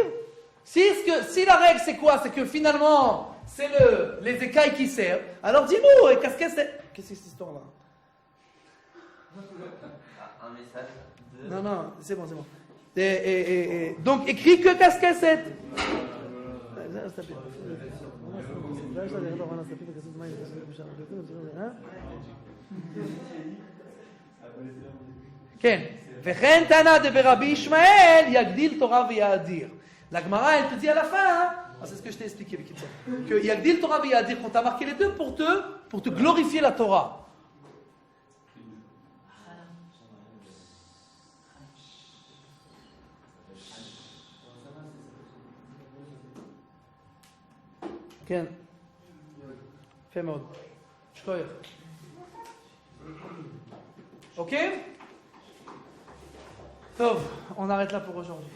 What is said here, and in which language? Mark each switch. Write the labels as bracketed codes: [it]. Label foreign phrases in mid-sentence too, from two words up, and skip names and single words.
[fr] Si la règle c'est quoi? C'est que finalement c'est les écailles qui servent, alors dis-nous, casquesset. Qu'est-ce que c'est cette histoire-là? Un message de. Non, c'est bon. Donc écrit que casquesset. [he] כן, וכן טענה דברבי ישמעאל יגדיל תורה ויאדיר. La Gemara, elle te dit à la fin, c'est ce que je t'ai expliqué, que יגדיל תורה ויאדיר, qu'on t'a marqué les deux pour te glorifier la Torah. כן, יפה מאוד. שכוייך. Ok? טוב, [fr] on arrête là pour aujourd'hui.